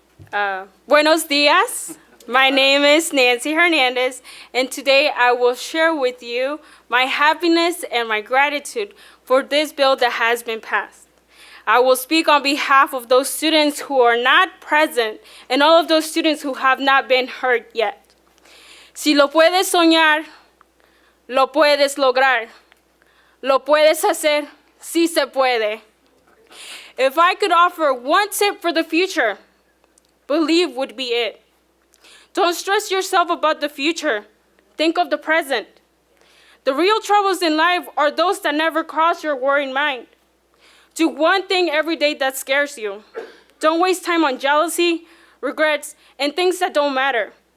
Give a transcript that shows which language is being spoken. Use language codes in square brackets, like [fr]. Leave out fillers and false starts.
[es] Buenos dias. [en] My name is Nancy Hernandez, and today I will share with you my happiness and my gratitude for this bill that has been passed. I will speak on behalf of those students who are not present and all of those students who have not been heard yet. [es] Si lo puedes soñar, lo puedes lograr. Lo puedes hacer, sí se puede. [en] If I could offer one tip for the future, believe would be it. Don't stress yourself about the future. Think of the present. The real troubles in life are those that never cross your worried mind. Do one thing every day that scares you. Don't waste time on jealousy, regrets, and things that don't matter.